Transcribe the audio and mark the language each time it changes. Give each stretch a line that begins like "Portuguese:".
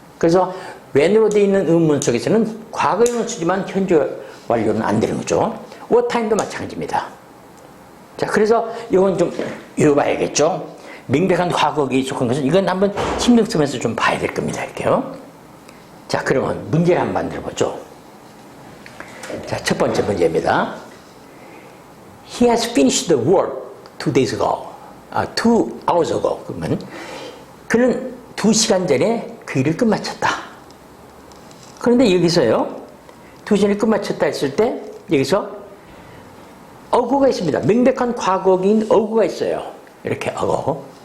Korean: 그래서 when으로 되어 있는 의문문 속에서는 과거형은 쓰지만 현재 완료는 안 되는 거죠. what time도 마찬가지입니다. 자, 그래서 이건 좀 외워봐야겠죠. 명백한 과거에 속한 것은 이건 한번 신경 쓰면서 좀 봐야 될 겁니다. 이렇게요. 자, 그러면 문제를 한번 만들어보죠. 자, 첫 번째 문제입니다.
English: He has finished the work 2 days ago. 2 hours ago.
Korean: 그러면 그는 2시간 전에 그 일을 끝마쳤다. 그런데 여기서요, 2시간에 끝마쳤다 했을 때 여기서 어구가 있습니다. 명백한 과거기인 어구가 있어요. 이렇게 어구.